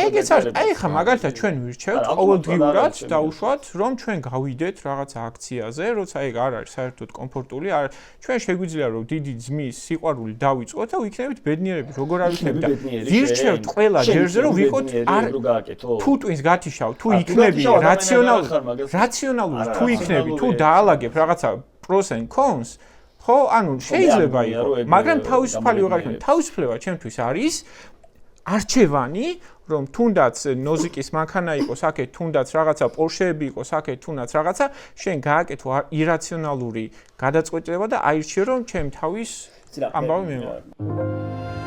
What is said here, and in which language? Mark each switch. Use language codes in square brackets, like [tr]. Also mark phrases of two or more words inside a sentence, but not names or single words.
[ka] ეგეც არის, აი ხა მაგალითად ჩვენ ვირჩევთ ყოველდღიურად დაუშვათ, რომ ჩვენ გავიდეთ რაღაცა აქციაზე, როცა ეგ არ არის საერთოდ კომფორტული, ჩვენ შეგვიძლია რომ დიდი ძმის სიყვარული დავიწყოთ და ვიქნებით ბედნიერები, როგორ არ ვიქნებით და ვირჩევთ ყველა ჯერზე რომ ვიყოთ თუ twins გათიშავ, თუ იქნები რაციონალური, თუ იქნები, თუ დაალაგებ რაღაცა [en] pros and cons, [ka] ხო, ანუ შეიძლება იყოს, მაგრამ თავისუფალი ვეღარ იქნება. თავისუფლება ჩემთვის არის არჩევანი, რომ თუნდაც ნოზიკის მანქანა იყოს აქეთ, თუნდაც რაღაცა პორშეები იყოს აქეთ, თუნდაც რაღაცა, შენ გააკეთო ირაციონალური გადაწყვეტილება და აირჩიე რომ ჩემი თავის ამბავი მემართ.